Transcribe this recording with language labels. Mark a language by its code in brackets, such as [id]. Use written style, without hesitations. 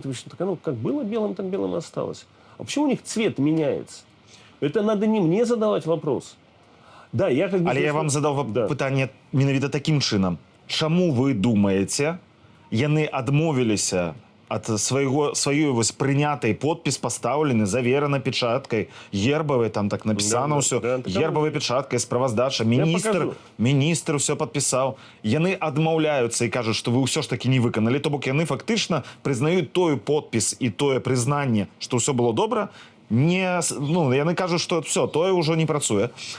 [ru] Так оно как было белым, так белым и осталось. А почему у них цвет меняется? Это надо не мне задавать вопрос. Да, я как бы... [be] Але я вам задав питання менавіта таким чынам. Чаму вы думаеце, яны адмовіліся ад сваёй вось прынятай подпіс пастаўлены, заверана печаткай, гербавай, там так напісана ўсё, гербавай печаткай, справаздача, міністр ўсё падпісаў. Яны адмаўляюцца і кажуць, што вы ўсё ж такі не выканалі, то бок яны фактычна прызнаюць той подпіс і тое прызнанне, што ўсё было добра, яны кажуць, што все, тое ўжо не працуе.